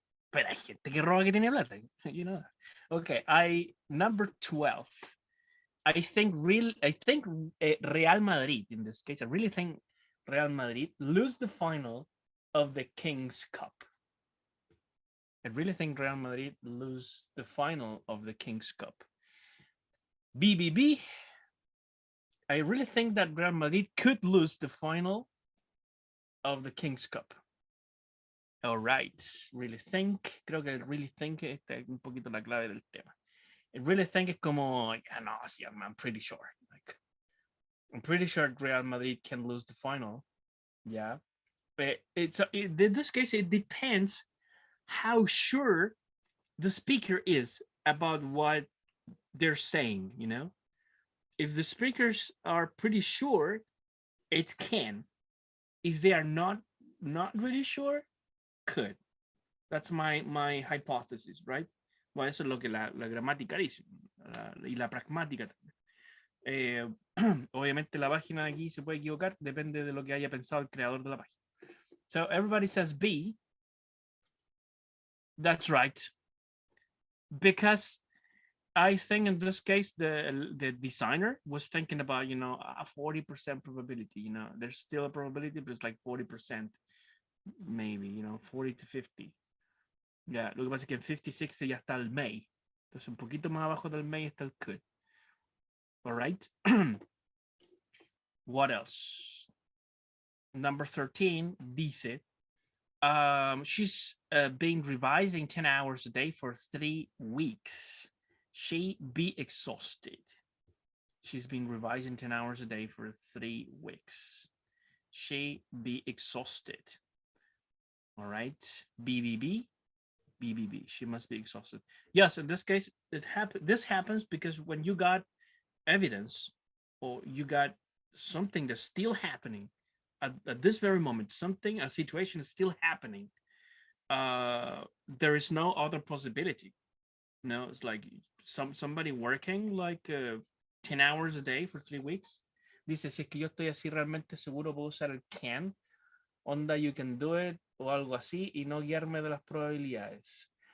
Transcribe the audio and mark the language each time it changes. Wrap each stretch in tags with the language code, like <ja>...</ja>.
<es>Pero hay gente que roba que tiene plata,</es> <en>you know. Okay, number 12. I think Real Madrid in this case. I really think Real Madrid lose the final of the King's Cup. I really think Real Madrid lose the final of the King's Cup. BBB. I really think that Real Madrid could lose the final of the King's Cup. All right. Really think.</en> <es>Creo que</es> <en>really think</en> <es>esta es un poquito la clave del tema.</es> <en>I really think</en> <es>es como, no, sí,</es> <en>I'm pretty sure. Like, I'm pretty sure Real Madrid can lose the final. Yeah. But in this case, it depends how sure the speaker is about what they're saying, you know? If the speakers are pretty sure, it can. If they are not really sure, could. That's my hypothesis, right?</en> <es>Bueno, eso es lo que la gramática dice, y la pragmática también. Obviamente la página aquí se puede equivocar, depende de lo que haya pensado el creador de la página.</es> <en>So everybody says B. That's right. Because I think in this case, the designer was thinking about, a 40% probability, there's still a probability, but it's like 40%, maybe, 40 to 50.</en> <es>Ya, lo que pasa es que en 50, 60 ya está el may. Entonces, un poquito más abajo del may está el could.</es> <en>All right. What else? Number 13</en> <es>dice,</es> <en>she's been revising 10 hours a day for 3 weeks. She be exhausted. She's been revising 10 hours a day for 3 weeks. She be exhausted. All right. BBB. She must be exhausted. Yes, in this case, this happens because when you got evidence or you got something that's still happening at this very moment, a situation is still happening, there is no other possibility. No, it's like somebody working like 10 hours a day for 3 weeks.</en> <es>Dice, si es que yo estoy así realmente seguro, puedo usar el can, onda</es> <en>you can do it,</en> <es>o algo así, y no guiarme de las probabilidades.</es>